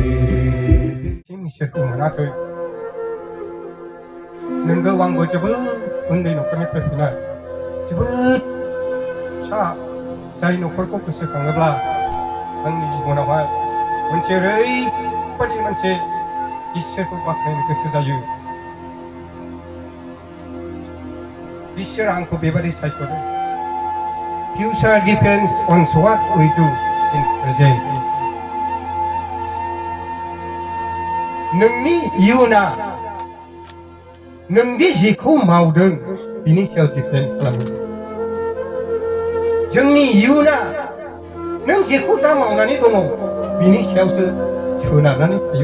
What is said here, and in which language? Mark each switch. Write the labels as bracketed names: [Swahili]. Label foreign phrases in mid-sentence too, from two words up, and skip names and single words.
[Bodo] Nenggo wang bocah उन्दै न'खरनिफ्राय फैनाय जोबोद फिसा जाय न'खरखौ गोसोखाङोब्ला आंनि जिबनावहाय मोनसे ओरैबायदि मोनसे इसोरखौ बाख्नायनो गोसो जायो। इसोरा आंखौ बेबादि सायख'दों। [English] Future depends on what we do in present. [Bodo] नोंनि इयुना नोंदि जेखौ मावदों बिनि सायाव दिपेन्ड खालामो। जोंनि इयुना नों जेखौ दा मावनानै दङ बिनि सायावसो सोनारनानै थायो।